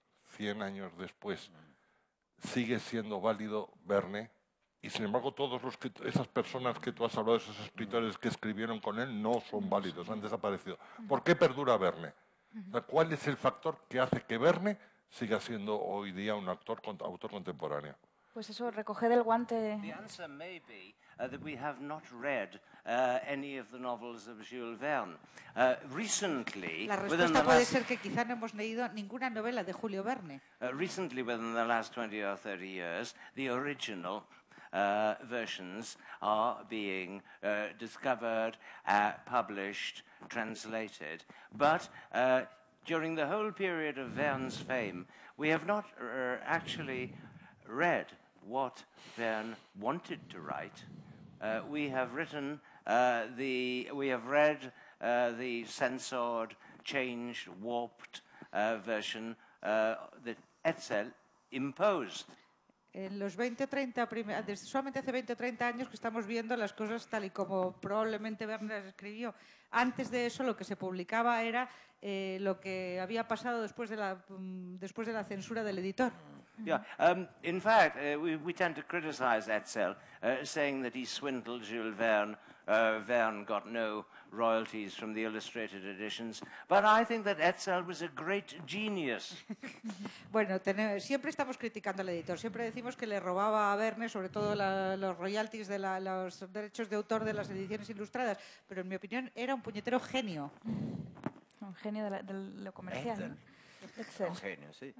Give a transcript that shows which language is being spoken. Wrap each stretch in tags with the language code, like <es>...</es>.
<es>100 años después, sigue siendo válido Verne, y sin embargo esas personas que tú has hablado, esos escritores que escribieron con él, no son válidos, han desaparecido. ¿Por qué perdura Verne? O sea, ¿cuál es el factor que hace que Verne siga siendo hoy día un autor contemporáneo? Pues eso, recoger el guante.</es> <en>The answer may be that we have not read any of the novels of Jules Verne. Recently,</en> <es>La respuesta puede ser que quizá no hemos leído ninguna novela de Julio Verne.</es> <en>Recently, within the last 20 or 30 years, the original versions are being discovered, published, translated. But during the whole period of Verne's fame, we have not actually read what Verne wanted to write. We have read the censored, changed, warped version that Hetzel imposed.</en> <es>En los 20 o 30, solamente hace 20 o 30 años que estamos viendo las cosas tal y como probablemente Verne las escribió. Antes de eso lo que se publicaba era lo que había pasado después de la censura del editor.</es> <en>Yeah, in fact, we tend to criticize Hetzel, saying that he swindled Jules Verne. Verne got no royalties from the illustrated editions, but I think that Hetzel was a great genius.</en> <es>Bueno, siempre estamos criticando al editor, siempre decimos que le robaba a Verne, sobre todo los royalties de los derechos de autor de las ediciones ilustradas, pero en mi opinión era un puñetero genio. Un genio de lo comercial. Hetzel. Un genio, sí.</es>